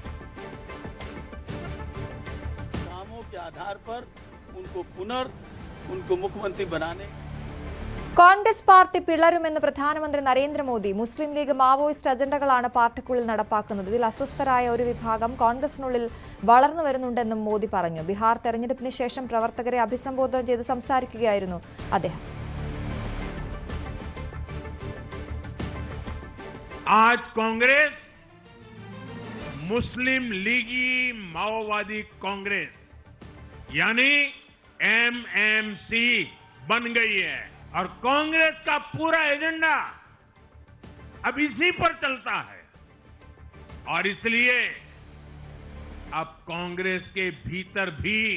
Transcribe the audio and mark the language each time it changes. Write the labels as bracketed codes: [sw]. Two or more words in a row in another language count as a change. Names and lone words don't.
[ml] കോൺഗ്രസ് പാർട്ടി പിളരുമെന്ന് പ്രധാനമന്ത്രി നരേന്ദ്രമോദി. മുസ്ലിം ലീഗ് മാവോയിസ്റ്റ് അജണ്ടകളാണ് പാർട്ടിക്കുള്ളിൽ നടപ്പാക്കുന്നത്. ഇതിൽ അസ്വസ്ഥരായ ഒരു വിഭാഗം കോൺഗ്രസിനുള്ളിൽ വളർന്നു വരുന്നുണ്ടെന്നും മോദി പറഞ്ഞു. ബീഹാർ തെരഞ്ഞെടുപ്പിന് ശേഷം പ്രവർത്തകരെ അഭിസംബോധന ചെയ്ത് സംസാരിക്കുകയായിരുന്നു അദ്ദേഹം. [hi] आज कांग्रेस मुस्लिम लीगी माओवादी कांग्रेस यानी MMC बन गई है और कांग्रेस का पूरा एजेंडा अब इसी पर चलता है और इसलिए अब कांग्रेस के भीतर भी